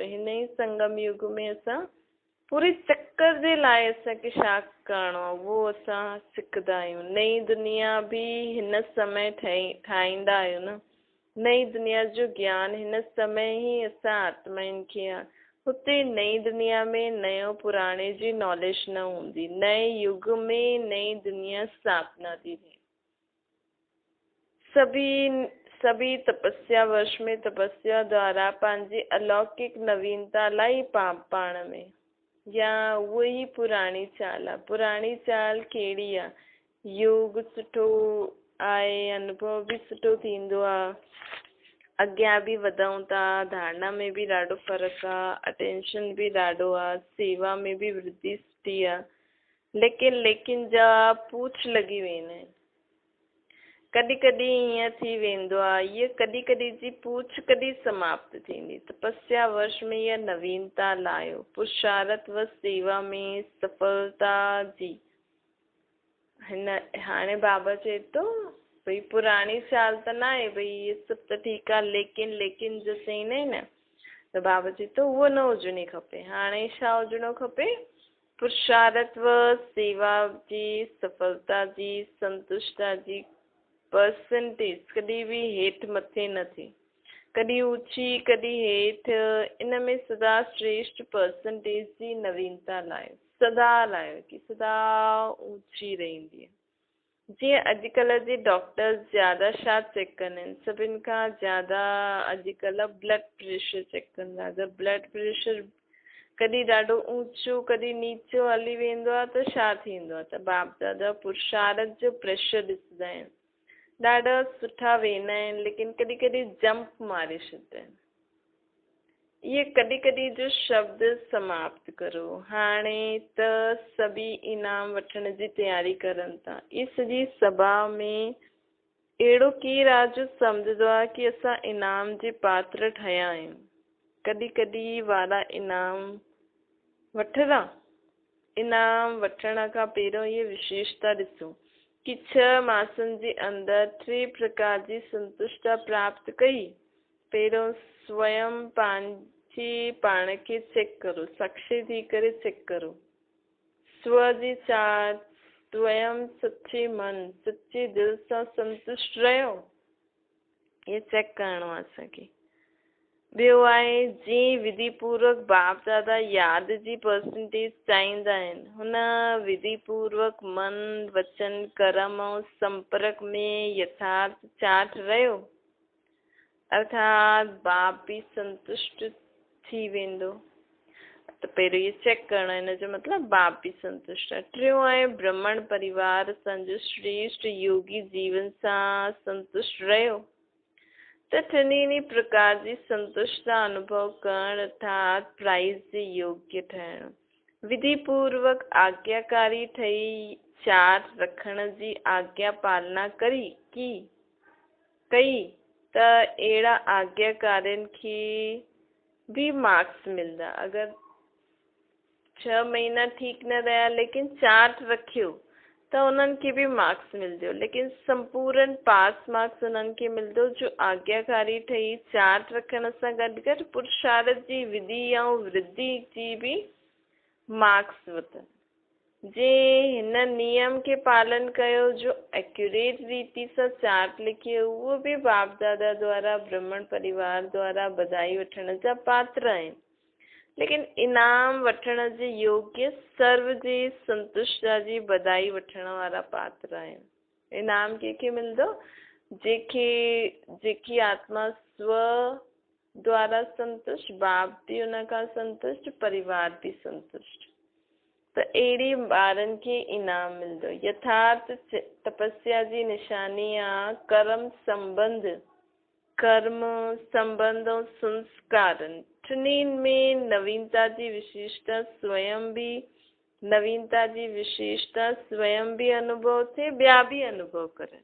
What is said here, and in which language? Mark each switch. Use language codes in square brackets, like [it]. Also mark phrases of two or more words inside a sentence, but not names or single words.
[sd] हिन ई संगम युग में असां पूरे चक्कर जे लाइ असांखे छा करिणो आहे उहो असां सिखंदा आहियूं। नई दुनिया बि हिन समय ठाहींदा आहियूं न। नई दुनिया जो ज्ञान हिन समय ई असां आत्माउनि खे आहे। हुते नई दुनिया में नयो पुराणे जी नॉलेज न हूंदी। नए युग में नई दुनिया स्थापना थी थिए। सभी तपस्या वर्ष में तपस्या द्वारा पंहिंजी अलौकिक नवीनता लाई पाण में, या उहा ई पुराणी चाल आहे। पुराणी चाल कहिड़ी आहे? योग सुठो आहे, अनुभव बि सुठो थींदो आहे, अॻियां बि वधूं था, धारणा में बि ॾाढो फ़र्क़ु आहे, अटेंशन बि ॾाढो आहे, सेवा में बि वृद्धि सुठी आहे। लेकिन जा पूछ लॻी वेंदा आहिनि। कॾहिं कॾहिं ईअं थी वेंदो आहे, इहा कॾहिं जी पूछ कॾहिं समाप्त थींदी। तपस्या वर्ष में इहा नवीनता लायो, पुरुषार्थ व सेवा में सफलता जी। हिन हाणे बाबा चए थो भई पुराणी चाल त न आहे, भई इहे सभु त ठीकु आहे, लेकिन जो चईंदा आहिनि न, त बाबा चए थो उहो न हुजणी खपे। हाणे छा हुजणो खपे? पुरुषार्थ व सेवा जी, सफलता जी, संतुष्टता जी परसेंटेज कॾहिं बि हेठि मथे न थिए, कॾहिं ऊची कॾहिं हेठि। इन में सदा श्रेष्ठ परसेंटेज जी नवीनता लायो, सदा लायो कि सदा ऊची रहंदी आहे। जीअं अॼुकल्ह जे डॉक्टर्स ज़्यादा छा चेक कंदा आहिनि? सभिनि खां ज़्यादा अॼुकल्ह [en] blood pressure [sd] चेक कंदा। अगरि [en] blood pressure [sd] कॾहिं ॾाढो ऊचो कॾहिं नीचो हली वेंदो आहे त छा थींदो आहे? त बाप दादा पुरुषार्थ जो प्रेशर ॾिसंदा आहिनि, ॾाढा सुठा वेंदा आहिनि, लेकिन कॾहिं जंप मारे छॾंदा आहिनि। इहे कॾहिं जो शब्द समाप्त करो। हाणे त सभी इनाम वठण जी तयारी करनि था। इहा सॼी सभा में अहिड़ो केरु आहे जो सम्झंदो आहे कि असां इनाम जे पात्र ठहिया आहियूं? कॾहिं वारा इनाम वठंदा? इनाम वठण खां पहिरियों इहे विशेषता ॾिसो कि 6 मासनि जे अंदरि 3 प्रकार जी संतुष्टता प्राप्त कई। पहिरियों स्वयं पाण खे चेक करो, साक्षी थी करे चेक करो। स्व जी चाहत, स्वयं सच्चे मन, सच्चे दिल सां संतुष्ट रहियो, ये चेक करिणो आहे असांखे। ॿियो आहे जीअं विधि पूर्वक बाप दादा यादि जी परसेंटेज चाहींदा आहिनि, हुन विधि पूर्वक मन, वचन, कर्म ऐं संपर्क में यथार्थ चाट रहियो, अर्थात बाप बि संतुष्ट थी वेंदो। त पहिरियों इहे चेक करणो, हिन जो मतिलबु बाप बि संतुष्ट आहे। टियों आहे ब्राह्मण परिवार असांजो श्रेष्ठ योगी जीवन सां संतुष्ट रहियो। त टिनी प्रकार जी संतुष्टता अनुभव करण, अर्थात प्राइज़ जे योग्य ठहिणु, विधि पूर्वक आज्ञाकारी ठही चाट रखण जी आज्ञा पालना करी की कई त अहिड़ा आज्ञाकारियुनि खे भी मार्क्स मिलंदा। अगर 6 महीना ठीक न रहा लेकिन चार्ट रखियो त उन्हनि खे भी मार्क्स मिलंदो, लेकिन संपूर्ण [en] pass marks [sd] उन्हनि खे मिलंदो जो आज्ञाकारी ठही चार्ट रखण सां गॾु गॾु पुरुषार्थ जी विधि ऐं वृद्धि जी भी मार्क्स वठनि। जे हिन नियम के पालन कयो जो एक्यूरेट रीति सां चार्ट लिखियो, उहो भी बाप दादा द्वारा ब्राह्मण परिवार द्वारा बधाई वठण जा पात्र आहिनि, लेकिन इनाम वठण जे योग्य सर्व जी संतुष्टा जी बधाई वठण वारा पात्र आहिनि। इनाम कंहिंखे मिलंदो? जेकी आत्मा स्व द्वारा संतुष्ट, बाप भी उन खां संतुष्ट, परिवार भी संतुष्ट, त अहिड़ी ॿारनि खे इनाम मिलंदो। यथार्थ तपस्या जी निशानी आहे कर्म संबंध ऐं संस्कारनि टिन्हिनि में नवीनता जी विशेषता स्वयं भी अनुभव थे, ॿिया भी अनुभव करनि।